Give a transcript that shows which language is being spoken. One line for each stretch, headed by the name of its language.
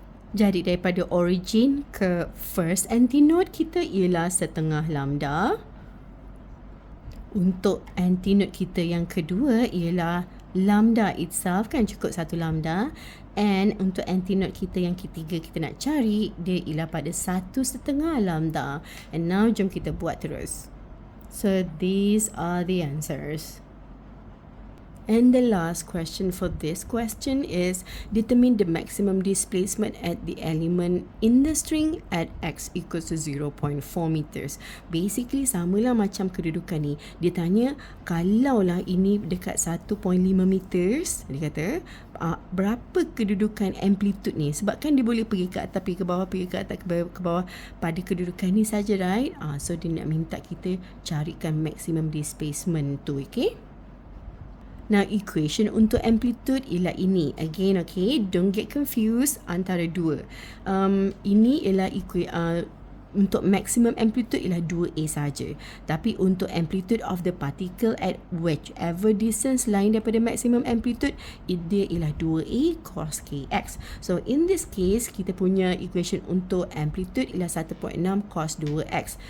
Malay: Jadi daripada origin ke first antinode kita ialah setengah lambda. Untuk antinode kita yang kedua ialah lambda itself, kan cukup satu lambda. And untuk antinode kita yang ketiga kita nak cari, dia ialah pada 1/2 lambda. And now jom kita buat terus.
English: So these are the answers. And the last question for this question is determine the maximum displacement at the element in the string at x equals to 0.4 meters.
Malay: Basically samalah macam kedudukan ni. Dia tanya kalaulah ini dekat 1.5 meters, dia kata berapa kedudukan amplitude ni, sebab kan dia boleh pergi ke atas, pergi ke bawah, pergi ke atas, ke bawah pada kedudukan ni saja, right? So dia nak minta kita carikan maximum displacement tu, okay? Now, equation untuk amplitude ialah ini.
English: Again, okay, don't get confused
Malay: antara dua. Ini ialah untuk maximum amplitude ialah 2A saja. Tapi untuk
English: amplitude of the particle at whichever distance
Malay: lain daripada
English: maximum amplitude, dia ialah 2A cos kx. So, in this case,
Malay: kita punya equation untuk amplitude ialah 1.6 cos 2x.